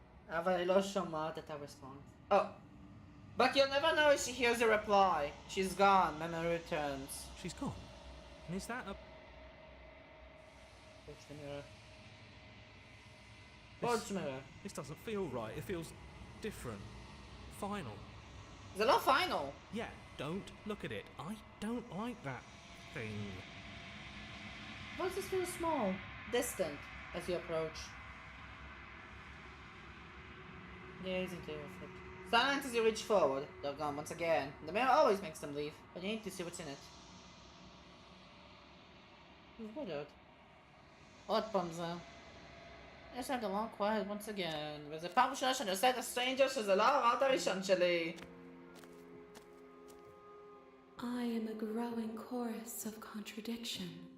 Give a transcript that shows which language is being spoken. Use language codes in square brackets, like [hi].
[he] אבל אני לא שומעת את הרספונס. [en] Oh. But you'll never know if she hears a reply. She's gone. Memory returns. She's gone. And is that a... Watch the mirror. Watch the mirror. This doesn't feel right. It feels different. Final. [he] זה לא final. [en] Yeah, don't look at it. I don't like that thing. Why does this feel small? Distant as you approach. Gazing to your foot. Silence as you reach forward. They're gone once again. The mirror always makes them leave, but you need to see what's in it. What out? [he] עוד פעם זה. יש להם [en] long quiet once again. [he] וזה פעם ראשונה שאני עושה את הסטרנג'ר שזה לא הראוט הראשון שלי. [en] I am a growing chorus of contradiction.